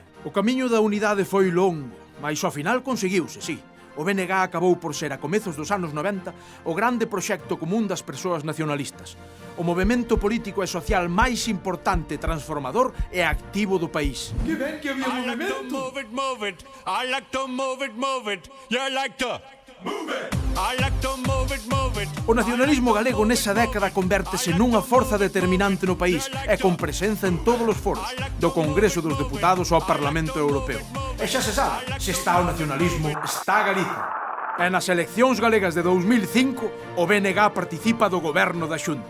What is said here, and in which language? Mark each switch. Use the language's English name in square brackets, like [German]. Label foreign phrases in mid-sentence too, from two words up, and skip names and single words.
[Galician] O camiño da unidade foi longo, mas ao final conseguiuse, sí. O BNG acabou por ser, a comezos dos anos 90, o grande proxecto común das persoas nacionalistas. O movemento político e social máis importante, transformador e activo do país. Que ben que había movimento. [English] Move it. I like to move it. You like to move it. I like to move it. [Galician] O nacionalismo galego nesa década convértese nunha forza determinante no país e con presenza en todos os foros, do Congreso dos Deputados ao Parlamento Europeo. E xa se sabe, se está o nacionalismo, está Galiza. E nas eleccións galegas de 2005, o BNG participa do goberno da Xunta.